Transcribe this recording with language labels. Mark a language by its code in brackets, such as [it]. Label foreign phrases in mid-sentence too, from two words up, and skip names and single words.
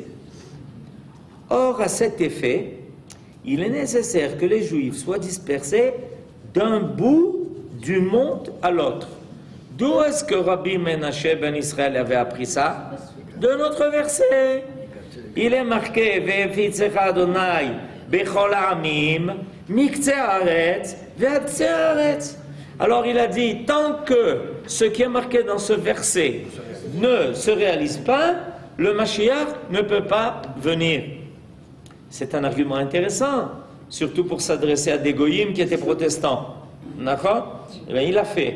[fr] Or, à cet effet, il est nécessaire que les Juifs soient dispersés d'un bout du monde à l'autre. D'où est-ce que Rabbi Menashe ben Israël avait appris ça? De notre verset. Il est marqué [he] והפיצך יהוה בכל העמים מקצה הארץ ועד קצה הארץ. [fr] Alors il a dit, tant que ce qui est marqué dans ce verset ne se réalise pas, le Mashiach ne peut pas venir. C'est un argument intéressant, surtout pour s'adresser à des goyim qui étaient protestants. D'accord? Eh bien, il l'a fait.